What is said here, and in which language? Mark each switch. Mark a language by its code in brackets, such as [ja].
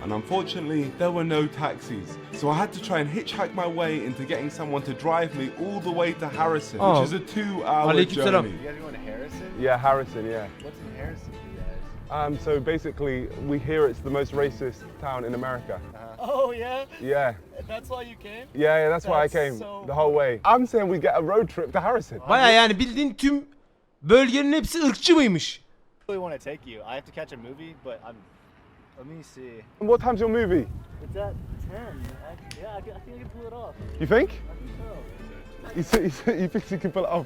[en] And unfortunately, there were no taxis. So I had to try and hitchhike my way into getting someone to drive me all the way to Harrison, which is a 2-hour [tr] Aleykümselam. [en] journey. You guys going to Harrison? Yeah, Harrison, yeah. What's in Harrison for you guys? So basically, we hear it's the most racist town in America. Oh yeah? Yeah. That's why you came? Yeah, that's why I That's came so the whole way. I'm saying we get a road trip to Harrison. [tr] Baya yani bildiğin tüm bölgenin hepsi ırkçı mıymış? [en] I really want to take you. I have to catch a movie, but let me see. And what time's your movie? It's at 10. Yeah, I think I can pull it off. You think? I think so. You think you can pull it off?